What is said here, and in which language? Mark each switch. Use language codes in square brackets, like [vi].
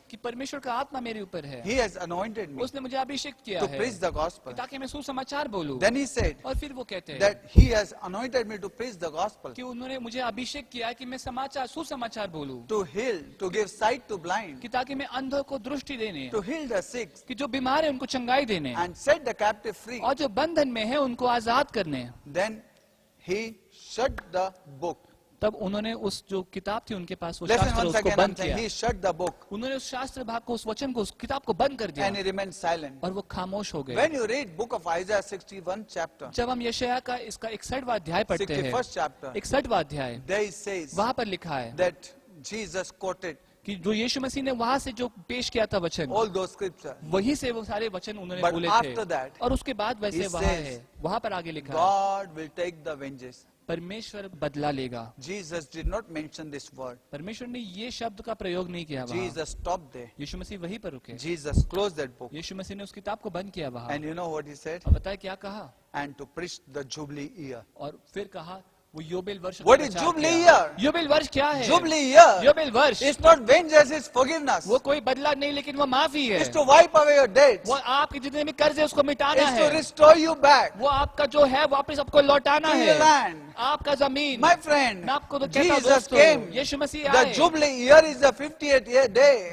[hi] कि परमेश्वर का आत्मा मेरे ऊपर है, [en] He has anointed me [hi] उसने मुझे अभिषेक किया [en] to [hi] है [en] preach the gospel. [hi] ताकि मैं सुसमाचार बोलूं। [en] Then he said [hi] और फिर वो कहते हैं [en] that he has anointed me to preach the gospel, [hi] कि उन्होंने मुझे अभिषेक किया है कि मैं सुसमाचार बोलूं, [en] to heal, to give sight to blind, [hi] कि ताकि मैं अंधों को दृष्टि देने, [en] to heal the sick, [hi] कि जो बीमार है उनको चंगाई देने, [en] and set the captive free. [hi] और जो बंधन में है उनको आजाद करने। [en] Then he shut the book. [hi] तब उन्होंने उस जो किताब थी उनके पास वो [en] Listen [hi] शास्त्र [en] once [hi] उसको [en] again, I'm [hi] बंद [en] saying [hi] किया, [en] he shut the book [hi] उन्होंने उस शास्त्र भाग को, उस वचन को, उस किताब को बंद कर दिया [en] and he remained silent. [hi] और वो खामोश हो गए। [en] When you read book of Isaiah 61 chapter, [hi] जब हम यशायाह का इसका 61वां अध्याय पढ़ते हैं, [en] 61st chapter, [hi] 61वां अध्याय, [en] there it says [hi] वहां पर लिखा है [en] that Jesus quoted [hi] कि जो यीशु मसीह ने वहां से जो पेश किया था वचन, [en] all those scriptures. [hi] वही से वो सारे वचन उन्होंने [en] But [hi] बोले [en] after [hi] थे, [en] that, [hi] और उसके बाद वैसे [en] he [hi] वहां [en] says, [hi] है, वहां पर आगे लिखा है, [en] God will take the vengeance. [hi] परमेश्वर बदला लेगा। [en] Jesus did not mention this word. [hi] परमेश्वर ने ये शब्द का प्रयोग नहीं किया वहां, [en] Jesus stopped there. [hi] यीशु मसीह वहीं पर रुके, [en] Jesus closed that book. [hi] यीशु मसीह ने उस किताब को बंद किया वहां। [en] And you know what he said? [hi] और बताए क्या कहा, [en] And to preach the Jubilee year. [hi] और फिर कहा वो योबेल वर्ष का [en] What is [hi] प्रचार [en] Jubilee [hi] किया। [en] year? [hi] योबेल वर्ष क्या है? [en] Jubilee year [hi] योबेल वर्ष [en] is not vengeance, it's forgiveness. [hi] वो कोई बदला नहीं, लेकिन वो माफी है, [en] It's to wipe away your debts. [hi] वो आपके जितने भी कर्ज है उसको मिटाना [en] It's to [hi] है, [en] restore you back [hi] वो आपका जो है वापस आपको लौटाना [en] to [hi] है, [en] your land. [hi] आपका जमीन। [en] My friend, [hi] मैं आपको तो कहता हूं [en] Jesus [hi] दोस्तों, [en] came. [hi] यीशु मसीह [en] The [hi] आए, [en] Jubilee year is the 50th year day